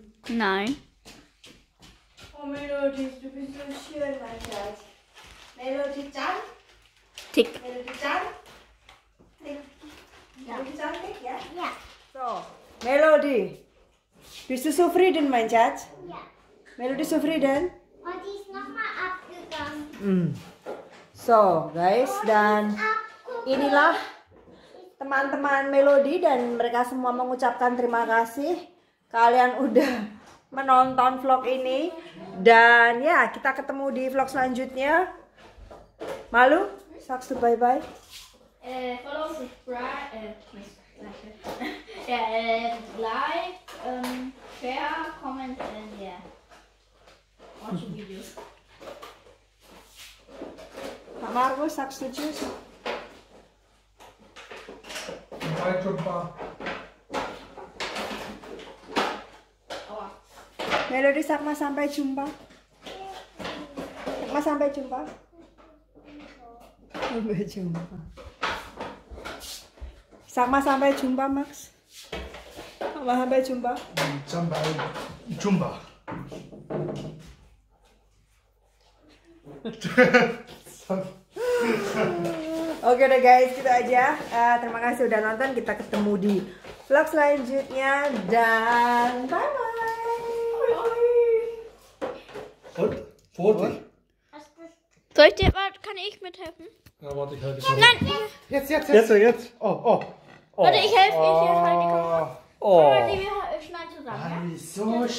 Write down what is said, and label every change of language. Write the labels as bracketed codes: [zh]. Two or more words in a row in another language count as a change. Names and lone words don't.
[de] Nein. Oh Melody, du bist so schön, mein Schatz. [id] Melody cantik. Tick. Melody cantik. Melody cantik ya? [de] Ja. So, Melody. Bist du zufrieden, mein Schatz? Ja. Melody zufrieden? Und die ist nochmal abgegangen. [id] So, guys, dan inilah teman-teman Melody dan mereka semua mengucapkan terima kasih kalian udah menonton vlog ini dan ya kita ketemu di vlog selanjutnya. Malu? [de] Sagst du [en] bye bye? Follow, subscribe, like, share, comment, and yeah, watch the videos. [de] Pak Markus, sagst du tschüss? [id] Bye, Jumpa. Melody, Sakma sampai jumpa. Sakma sampai jumpa. Sampai jumpa. Sakma sampai jumpa, Max. Sakma sampai jumpa. Jumpa. Oke deh guys, gitu aja. Terima kasih udah nonton. Kita ketemu di vlog selanjutnya dan [en] bye bye. [de] Und? Vorsicht. Soll ich dir, kann ich mithelfen? Ja, warte, ich halte die Nein, Jetzt. Oh. warte, ich helfe, ich halte die Kamera. Oh. Warte, wir schneiden zusammen, So stark.